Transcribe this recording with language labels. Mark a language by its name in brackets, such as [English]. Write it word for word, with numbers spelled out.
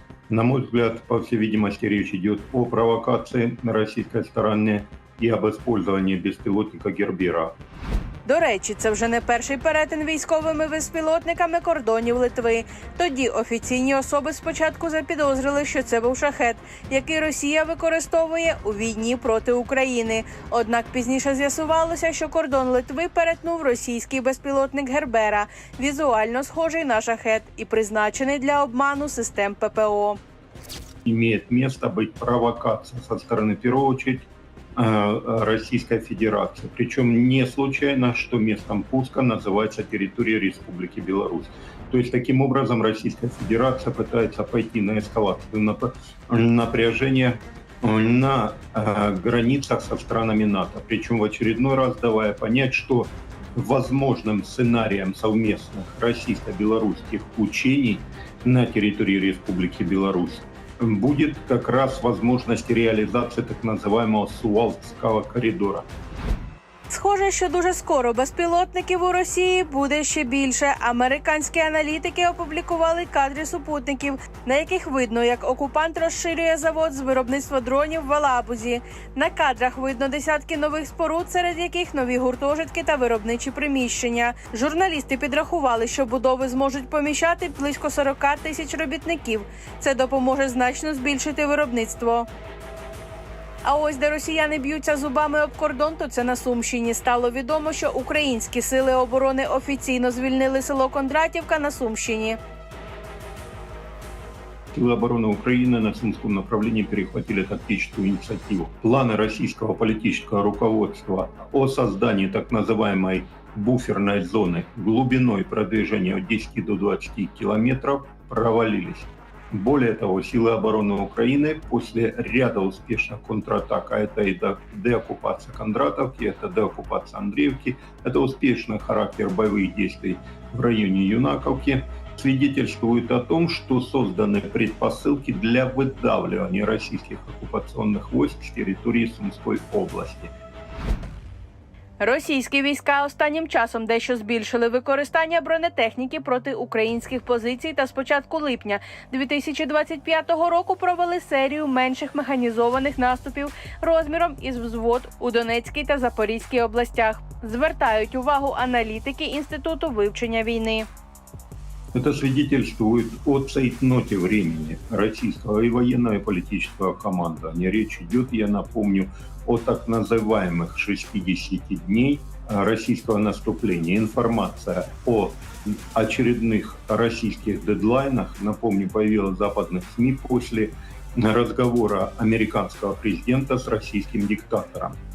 [Russian] На мой взгляд, по всей видимости, речь идет о провокации на российской стороне и об использовании беспилотника Гербера. [Ukrainian] До речі, це вже не перший перетин військовими безпілотниками кордонів Литви. Тоді офіційні особи спочатку запідозрили, що це був шахет, який Росія використовує у війні проти України. Однак пізніше з'ясувалося, що кордон Литви перетнув російський безпілотник Гербера, візуально схожий на шахет і призначений для обману систем ППО. Має місце бути провокація зі сторони, в першу чергу, [Russian] Российской Федерации. Причем не случайно, что местом пуска называется территория Республики Беларусь. То есть таким образом Российская Федерация пытается пойти на эскалацию напряжения на границах со странами НАТО. Причем в очередной раз давая понять, что возможным сценарием совместных российско-белорусских учений на территории Республики Беларусь будет как раз возможность реализации так называемого Сувалкского коридора. [Ukrainian] Схоже, що дуже скоро безпілотників у Росії буде ще більше. Американські аналітики опублікували кадри супутників, на яких видно, як окупант розширює завод з виробництва дронів в Алабузі. На кадрах видно десятки нових споруд, серед яких нові гуртожитки та виробничі приміщення. Журналісти підрахували, що будови зможуть поміщати близько сорок тисяч робітників. Це допоможе значно збільшити виробництво. А ось де росіяни б'ються зубами об кордон, то це на Сумщині. Стало відомо, що українські сили оборони офіційно звільнили село Кондратівка на Сумщині. [Russian] Силы обороны Украины на Сумском направлении перехватили тактическую инициативу. Планы российского политического руководства о создании так называемой буферной зоны глубиной продвижения от десяти до двадцати километров провалились. Более того, силы обороны Украины после ряда успешных контратак, а это и деоккупация Кондратовки, это деоккупация Андреевки, это успешный характер боевых действий в районе Юнаковки, свидетельствует о том, что созданы предпосылки для выдавливания российских оккупационных войск с территории Сумской области. [Ukrainian] Російські війська останнім часом дещо збільшили використання бронетехніки проти українських позицій та з початку липня дві тисячі двадцять п'ятого року провели серію менших механізованих наступів розміром із взвод у Донецькій та Запорізькій областях. Звертають увагу аналітики Інституту вивчення війни. [Russian] Это свидетельствует о цейтноте времени российского и военного, и политического командования. Речь идет, я напомню, о так называемых шестидесяти дней российского наступления. Информация о очередных российских дедлайнах, напомню, появилась в западных СМИ после разговора американского президента с российским диктатором.